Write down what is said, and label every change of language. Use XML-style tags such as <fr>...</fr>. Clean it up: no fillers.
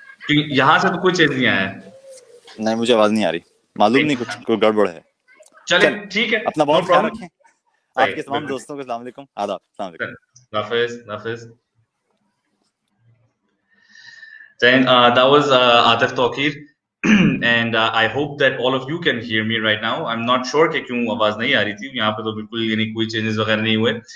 <hi>यहाँ से तो कोई चेंज नहीं आया है। नहीं, मुझे आवाज नहीं आ रही, मालूम नहीं, कुछ कोई गड़बड़ है। चलिए ठीक है, अपना</hi> <en>नो</en> <hi>बहुत ख्याल</hi> <en>Problem.</en> <hi>रखें। आपके तमाम दोस्तों को अस्सलाम वालेकुम, आदाब, अस्सलाम वालेकुम। Hafiz.</hi> <en>Then that was Atif Tawqir, and I hope that all of you can hear me right now. I'm not sure</en> <hi>कि क्यों आवाज नहीं आ रही थी यहाँ पे, तो बिल्कुल यानी कोई changes वगैरह नहीं हुए.</hi>